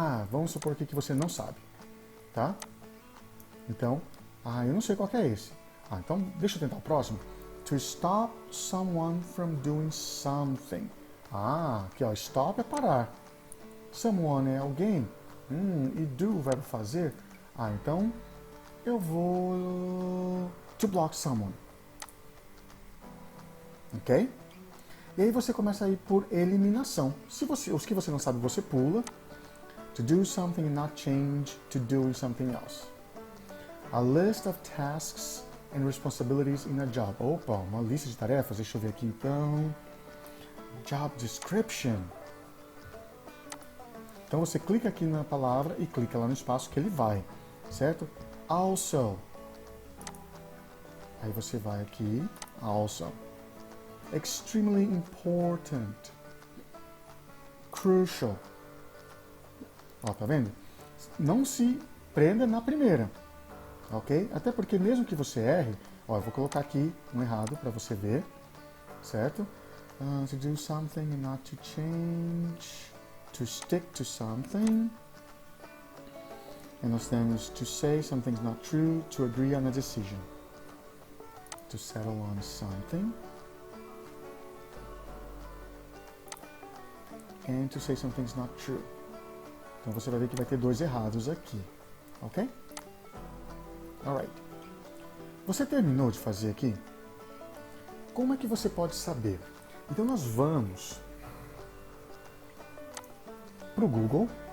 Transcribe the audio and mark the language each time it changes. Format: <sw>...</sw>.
<pt>Vamos supor aqui que você não sabe, tá? Então, eu não sei qual que é esse. Então deixa eu tentar o próximo.</pt> <en>To stop someone from doing something.</en> <pt>Aqui ó, stop é parar. Someone é alguém. E do, o verbo fazer. Então eu vou</pt> <en>to block someone. Ok?</en> <pt>E aí você começa a ir por eliminação. Os que você não sabe, você pula.</pt> <en>To do something and not change to doing something else. A list of tasks and responsibilities in a job.</en> <pt>Opa, uma lista de tarefas. Deixa eu ver aqui então. Job description. Então você clica aqui na palavra e clica lá no espaço que ele vai, certo?</pt> <en>Also.</en> <pt>Aí você vai aqui, also.</pt> <en>Extremely important.</en> <pt>Crucial. Ó, tá vendo? Não se prenda na primeira, ok? Até porque mesmo que você erre, ó, eu vou colocar aqui um errado para você ver, certo?</pt> <en>To do something and not to change. To stick to something.</en> <pt>E nós temos</pt> <en>to say something's not true, to agree on a decision. To settle on something. And to say something's not true.</en> <pt>Então você vai ver que vai ter dois errados aqui, ok? Alright. Você terminou de fazer aqui? Como é que você pode saber? Então nós vamos para o Google.</pt>